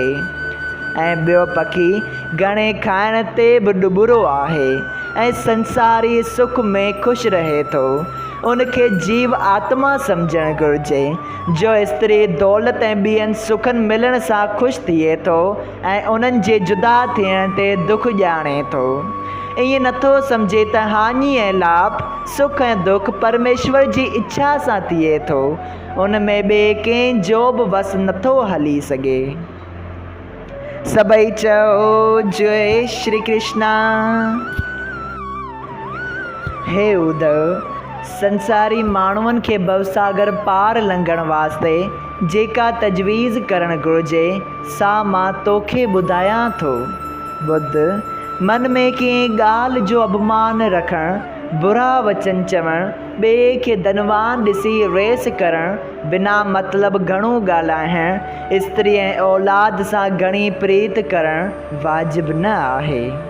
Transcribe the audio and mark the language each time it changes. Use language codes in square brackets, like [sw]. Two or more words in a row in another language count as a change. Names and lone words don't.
[sd] ऐं ॿियो पखी घणे खाइण ते बि डुबरो आहे ऐं संसारी सुख में ख़ुशि रहे थो, उनखे जीव आत्मा सम्झणु घुरिजे, जो स्त्री दौलत ऐं ॿियनि सुखनि मिलण सां ख़ुशि थिए थो ऐं उन्हनि जे जुदा थियण ते दुख ॼाणे थो। ईअं नथो सम्झे त हानि ऐं लाभ, सुख ऐं दुख परमेश्वर जी इच्छा सां थिए थो, उन में ॿिए कंहिं जो बि वस नथो हली सघे। सबई चओ जय श्री कृष्णा। हे उद्धव, संसारी माण्हुनि खे भवसागर पार लंघण वास्ते जेका तजवीज़ करणु घुरिजे सा मां तोखे ॿुधायां थो। बुद्ध, मन में कंहिं ॻाल्हि जो अभिमान रखणु, बुरा वचन चवणु, ॿिए खे धनवान ॾिसी रेस करणु, बिना मतिलबु घणो ॻाल्हाइणु, स्त्री ऐं औलाद सां घणी प्रीत करणु वाजिबु न आहे।